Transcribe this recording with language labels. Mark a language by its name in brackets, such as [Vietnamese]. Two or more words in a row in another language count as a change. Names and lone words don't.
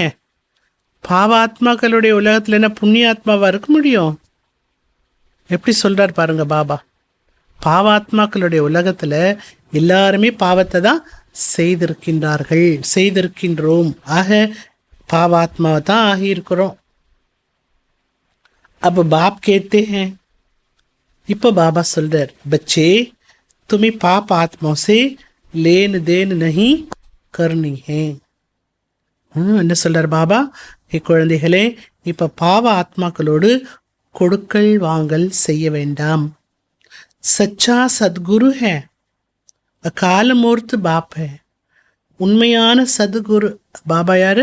[Tamil] பாவாத்மாக்களுடைய உலகத்தில் என்ன புண்ணிய ஆத்மாவாக இருக்க முடியும்? எப்படி சொல்கிறார் பாருங்க பாபா. பாவாத்மாக்களுடைய உலகத்தில் எல்லாருமே பாவத்தை தான் செய்திருக்கின்றோம். ஆக பாவாத்மாவை தான் ஆகியிருக்கிறோம். [Hindi] अब बाप कहते हैं, [Tamil] இப்போ பாபா சொல்றார், [Hindi] बच्चे तुम्हें पाप आत्माओं से लेन देन नहीं करनी है. [Tamil] என்ன சொல்றார் பாபா? குழந்தைகளே, இப்போ பாவ ஆத்மாக்களோடு கொடுக்கல் வாங்கல் செய்ய வேண்டாம். [Hindi] सच्चा सतगुरु है, अकाल मूर्त बाप है. [Tamil] உண்மையான சத்குரு பாபா யாரு?